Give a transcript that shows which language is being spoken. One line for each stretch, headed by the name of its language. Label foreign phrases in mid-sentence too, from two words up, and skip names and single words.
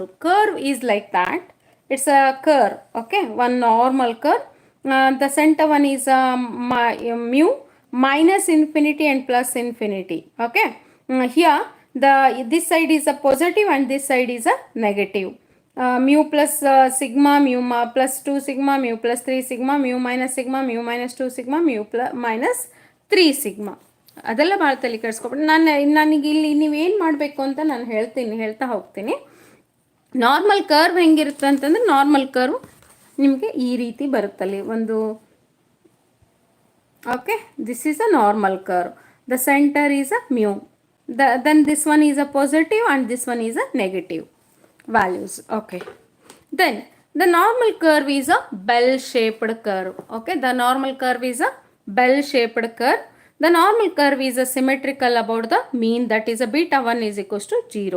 English: Curve is like that, it's a curve. Okay, one normal curve. The center one is mu minus infinity and plus infinity. Okay, here this side is a positive and this side is a negative. Mu plus sigma, mu plus 2 sigma, mu plus 3 sigma, mu minus sigma, mu minus 2 sigma, mu plus minus 3 sigma.
Kannada: ಅದೆಲ್ಲ ಭಾಳ ತಲೆ ಕೆಡಿಸ್ಕೊಬಿಟ್ಟು ನನಗೆ ಇಲ್ಲಿ ನೀವೇನು ಮಾಡಬೇಕು ಅಂತ ನಾನು ಹೇಳ್ತಾ ಹೋಗ್ತೀನಿ.
English: normal curve
Kannada: ಹೆಂಗಿರುತ್ತೆ ಅಂತಂದ್ರೆ,
English: normal curve
Kannada: ನಿಮಗೆ ಈ ರೀತಿ ಬರುತ್ತಲ್ಲಿ ಒಂದು.
English: Okay, this is a normal curve. the center is a mu, then this one is a positive and this one is a negative values. Okay, then the normal curve is a bell shaped curve. Okay, the normal curve is a bell shaped curve. The normal curve is a symmetrical about the mean, that is a beta 1 is equals to 0.